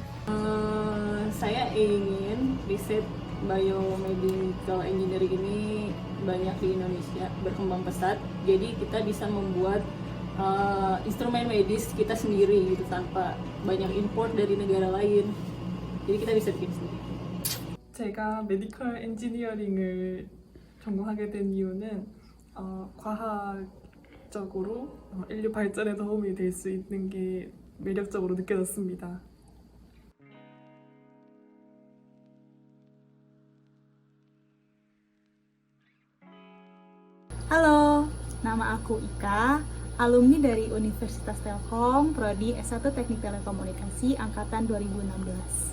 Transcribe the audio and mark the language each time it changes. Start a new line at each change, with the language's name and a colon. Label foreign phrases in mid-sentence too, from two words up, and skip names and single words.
Indonesian: Saya ingin riset
English: biomedical engineering
Indonesian: ini banyak di Indonesia, berkembang pesat. Jadi kita bisa membuat instrumen medis kita sendiri gitu, tanpa banyak import dari negara lain. Jadi kita bisa bikin sendiri.
Korean: 제가 메디컬 엔지니어링을 전공하게 된 이유는 과학적으로 인류 발전에 도움이 될 수 있는 게 매력적으로 느껴졌습니다.
Indonesian: Halo, nama aku Ika, alumni dari Universitas Telkom, Prodi S1 Teknik Telekomunikasi Angkatan 2016.